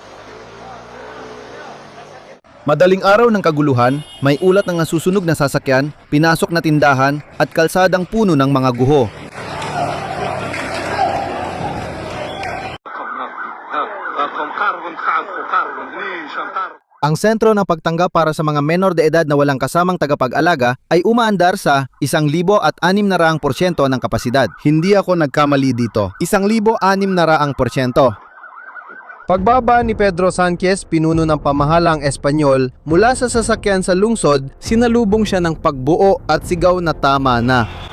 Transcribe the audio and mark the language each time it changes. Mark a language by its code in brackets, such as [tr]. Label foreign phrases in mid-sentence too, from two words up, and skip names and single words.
[tl] Madaling araw ng kaguluhan, may ulat ng nasusunog na sasakyan, pinasok na tindahan at kalsadang puno ng mga guho. Ang sentro ng pagtanggap para sa mga [es] menor de edad [tl] na walang kasamang tagapag-alaga ay umaandar sa 1,600% ng kapasidad. Hindi ako nagkamali dito. 1,600%. Pagbaba ni Pedro Sanchez, pinuno ng pamahalang Espanyol, mula sa sasakyan sa lungsod, sinalubong siya ng pagbuo at sigaw na tama na.